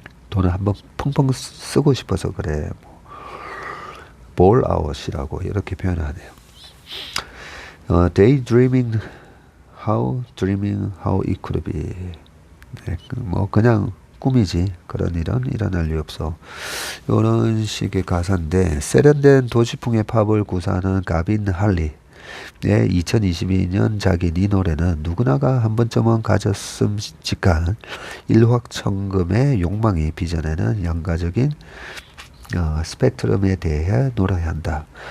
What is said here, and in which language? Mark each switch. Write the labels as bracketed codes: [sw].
[ko] 돈을 한번 펑펑 쓰고 싶어서 그래. [en] ball out [ko] 이라고 이렇게 표현하네요. [en] Daydreaming how it could be. [ko] 네, 뭐 그냥 꿈이지 그런 일은 일어날 리 없어. 이런 식의 가사인데 세련된 도시풍의 팝을 구사하는 가빈 할리의 2022년 자기 니 노래는 누구나가 한 번쯤은 가졌음직한 일확천금의 욕망이 빚어내는 양가적인 스펙트럼에 대해 노래한다.